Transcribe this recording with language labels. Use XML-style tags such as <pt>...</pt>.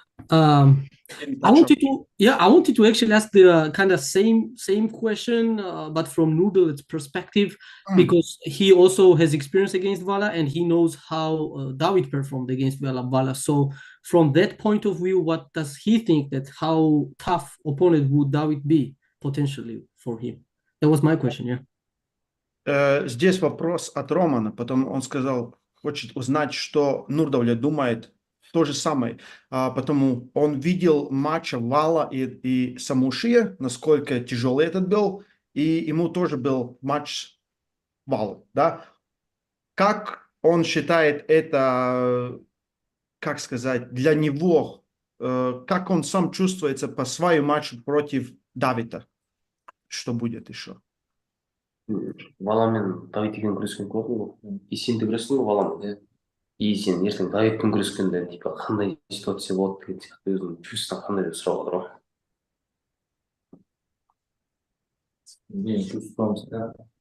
<en>I wanted to actually ask the kind of same question, but from Nurdaulet's perspective, because he also has experience against Vala and he knows how Davit performed against Vala. So from that point of view, what does he think that how tough opponent would Davit be potentially for him? That was my question, yeah.</en> <ru>Здесь вопрос от Романа, потом он сказал, хочет узнать, что Нурдаулет думает. То же самое, потому он видел матч Вала и Самушия, насколько тяжелый этот был, и ему тоже был матч Вала, да? Как он считает это, как сказать, для него, как он сам чувствуется по своему матчу против Давита? Что будет еще?</ru> <kk>Валамен Давит деген күрескен көрдің ғой, и сен де күрестің ғой Валамен, иә? И сен ертең Давидпен күрескенде типа қандай ситуация болады деген сияқты өзінің чувствосын қандай деп сұрап отыр ғой. Менің чувствуемся.</kk>